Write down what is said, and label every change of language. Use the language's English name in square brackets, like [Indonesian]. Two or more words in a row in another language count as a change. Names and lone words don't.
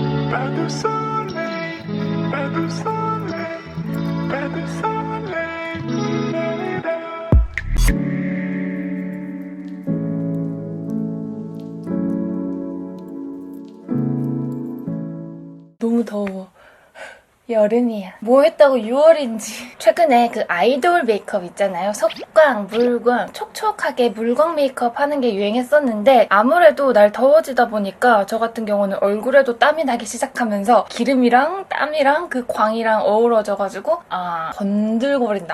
[French] Pas de soleil, pas de soleil, pas de soleil. [Korean] 너무 더워. 여름이야. 뭐 했다고 6월인지. 최근에 그 아이돌 메이크업 있잖아요. 석광, 물광, 촉촉하게 물광 메이크업 하는 게 유행했었는데 아무래도 날 더워지다 보니까 저 같은 경우는 얼굴에도 땀이 나기 시작하면서 기름이랑 땀이랑 그 광이랑 어우러져가지고 건들고 버린다.